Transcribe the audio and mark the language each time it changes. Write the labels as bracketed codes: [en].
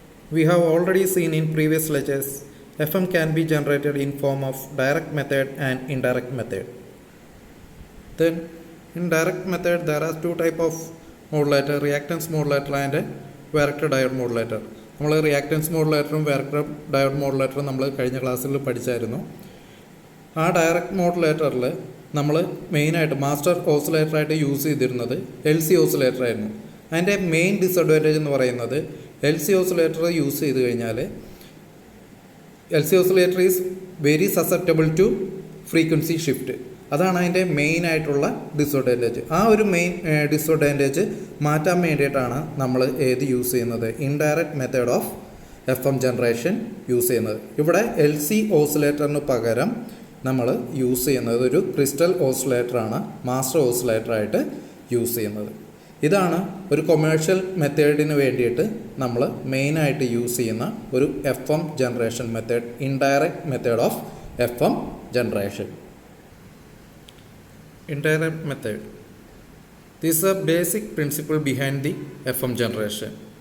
[en] We have already seen in previous lectures FM can be generated in form of direct method and indirect method. Then in direct method there are two type of modulator, reactance modulator and varactor diode modulator. [ml] നമ്മൾ reactance മോഡുലേറ്ററും varactor diode മോഡുലേറ്ററും നമ്മൾ കഴിഞ്ഞ ക്ലാസ്സിൽ പഠിച്ചായിരുന്നു. ആ direct മോഡുലേറ്ററിൽ നമ്മൾ മെയിനായിട്ട് master ഓസിലേറ്ററായിട്ട് use ചെയ്തിരുന്നത് LC oscillator ആയിരുന്നു. അതിൻ്റെ മെയിൻ ഡിസഡ്വാൻറ്റേജ് എന്ന് പറയുന്നത് LC ഓസിലേറ്റർ യൂസ് ചെയ്ത് കഴിഞ്ഞാൽ LC oscillator [en] Is very susceptible to frequency shift. [ml] അതാണ് അതിൻ്റെ മെയിനായിട്ടുള്ള ഡിസഡ്വാൻറ്റേജ്. ആ ഒരു മെയിൻ ഡിസഡ്വാൻറ്റേജ് മാറ്റാൻ വേണ്ടിയിട്ടാണ് നമ്മൾ ഏത് യൂസ് ചെയ്യുന്നത്, indirect method of FM generation use ചെയ്യുന്നത്. ഇവിടെ LC ഓസിലേറ്ററിന് പകരം നമ്മൾ യൂസ് ചെയ്യുന്നത് ഒരു ക്രിസ്റ്റൽ ഓസിലേറ്ററാണ് മാസ്റ്റർ ഓസിലേറ്ററായിട്ട് യൂസ് ചെയ്യുന്നത്. ഇതാണ് ഒരു കൊമേഴ്ഷ്യൽ മെത്തേഡിന് വേണ്ടിയിട്ട് നമ്മൾ മെയിനായിട്ട് യൂസ് ചെയ്യുന്ന ഒരു FM generation method, indirect method of FM generation. [en] Indirect method. This is a basic principle behind the FM generation.